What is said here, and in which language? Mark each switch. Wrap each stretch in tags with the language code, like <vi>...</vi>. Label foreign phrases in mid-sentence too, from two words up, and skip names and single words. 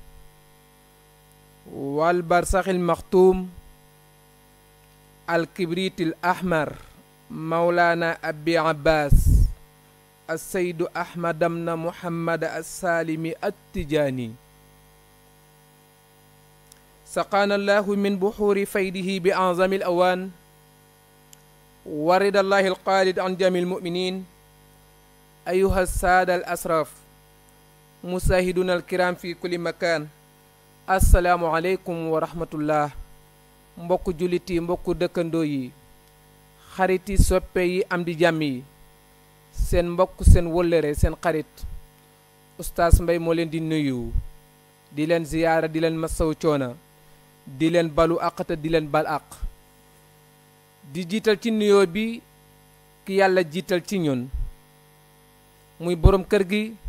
<ar>والبرزخ المكتوم والكبريت الأحمر مولانا أبي العباس السيد أحمد بن محمد السالمي التجاني سقانا الله من بحور فيضه بأعظم الأوان ورضي الله الخالد عن جميع المؤمنين أيها السادة الأشراف مشاهدونا الكرام في كل مكان السلام عليكم ورحمة الله</ar> <wo>mbokk jullit yi mbokk dëkkandoo yi xarit yi soppe yi am di jàmm yi seen mbokk seen wëllëre seen xarit Oustaz Mbaye moo leen di nuyu di leen ziyaara di leen masaw coona di leen balu àq te di leen bal àq di jiital ci nuyoo bi ki yàlla jiital ci ñun muy boroom kër gi</wo>